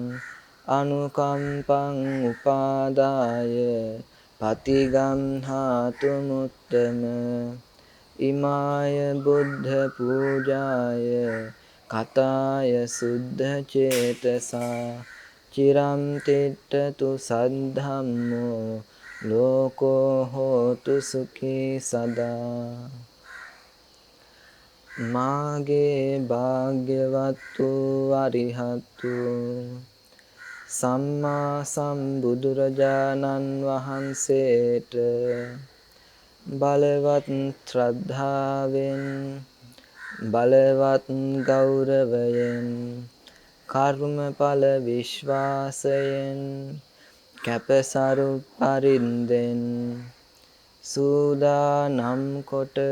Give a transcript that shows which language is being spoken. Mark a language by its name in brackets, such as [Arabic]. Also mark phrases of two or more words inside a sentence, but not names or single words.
[Pali] අනුකම්පං උපාදාය පතිගම් හාතු මුත්තම ඉමාය බුද්ධ පූජාය කතාය සුද්ධ චේතසා චිරම් තිට්ඨතු සද්ධම්මෝ ලෝකෝ හෝතු සුඛී සදා [Sinhala] මාගේ භාග්‍යවත්තු අරිහත්තු සම්මා සම්බුදුරජාණන් වහන්සේට බලවත් ශ්‍රද්ධාවෙන් බලවත් ගෞරවයෙන් කර්මඵල විශ්වාසයෙන් කැපසරු පරින්දෙන් සූදානම් කොට